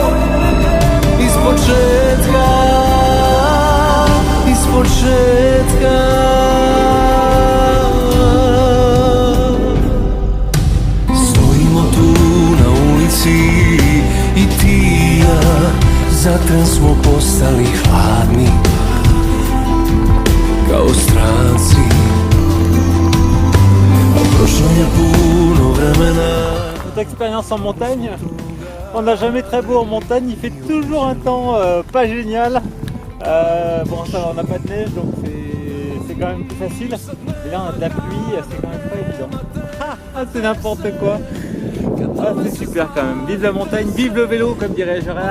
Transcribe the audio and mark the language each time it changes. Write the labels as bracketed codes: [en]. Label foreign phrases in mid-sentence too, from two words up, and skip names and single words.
[hr] Ispočetka Stojimo tu na ulici I ti i ja Zatem smo postali hladni Kao stranci A prošlo je puno vremena [fr] Notre expérience en montagne, on n'a jamais très beau en montagne, il fait toujours un temps pas génial. Bon, ça, on n'a pas de neige donc c'est quand même plus facile. Et là on a de la pluie, c'est quand même pas évident. Ah, c'est n'importe quoi. Ah, c'est super quand même. Vive la montagne, vive le vélo comme dirait Gérard.